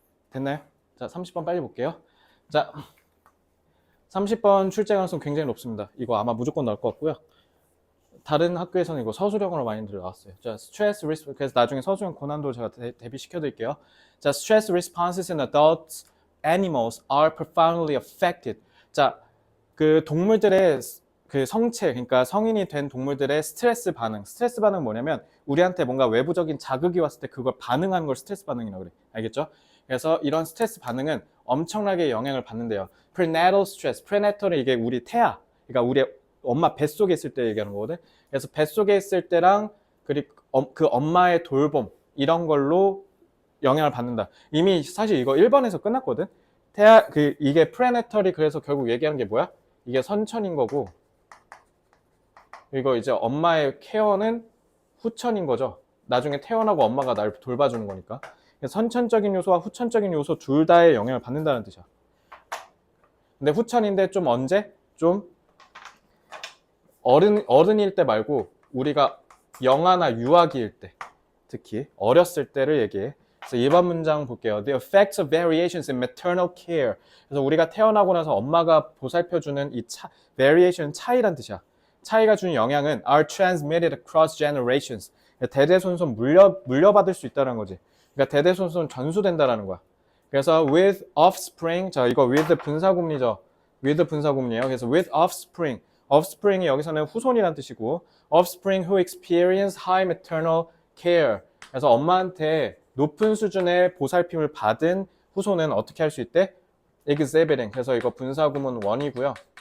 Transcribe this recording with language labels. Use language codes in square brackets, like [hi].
[ko] 됐나요? 자, 30번 빨리 볼게요. 자, 30번 출제 가능성 굉장히 높습니다. 이거 아마 무조건 나올 것 같고요. 다른 학교에서는 이거 서술형으로 많이 들어왔어요. [en] 자, stress response. [ko] 그래서 나중에 서술형 고난도 제가 대비시켜 드릴게요. [en] 자, stress responses in adult animals are profoundly affected. [ko] 자, 그 동물들의 그 성체, 그러니까 성인이 된 동물들의 스트레스 반응은 뭐냐면 우리한테 뭔가 외부적인 자극이 왔을 때 그걸 반응하는 걸 스트레스 반응이라고 그래. 알겠죠? 그래서 이런 스트레스 반응은 엄청나게 영향을 받는데요. prenatal stress, prenatal은 이게 우리 태아, 그러니까 우리 엄마 뱃속에 있을 때 얘기하는 거거든. 그래서 뱃속에 있을 때랑 그리고 그 엄마의 돌봄 이런 걸로 영향을 받는다. 이미 사실 이거 1번에서 끝났거든. 이게 prenatal이 그래서 결국 얘기하는 게 뭐야? 이게 선천인 거고 이거 이제 엄마의 케어는 후천인 거죠. 나중에 태어나고 엄마가 날 돌봐주는 거니까. 선천적인 요소와 후천적인 요소 둘 다의 영향을 받는다는 뜻이야. 근데 후천인데 좀 언제? 좀 어른일 때 말고 우리가 영아나 유아기일 때, 특히 어렸을 때를 얘기해. 그래서 2번 문장 볼게요. [en] The effects of variations in maternal care. [ko] 그래서 우리가 태어나고 나서 엄마가 보살펴주는 이 variation 차이란 뜻이야. 차이가 주는 영향은 [en] are transmitted across generations. [ko] 대대손손 물려받을 수 있다는 거지. 그러니까 대대손손 전수된다라는 거야. 그래서 with offspring, 자 이거 with 분사구문이죠. with 분사구문이에요. [en] 그래서 with offspring, [ko] offspring이 여기서는 후손이란 뜻이고 [en] offspring who experience high maternal care. [ko] 그래서 엄마한테 높은 수준의 보살핌을 받은 후손은 어떻게 할 수 있대? [en] exhibiting. [ko] 그래서 이거 분사구문 1이고요.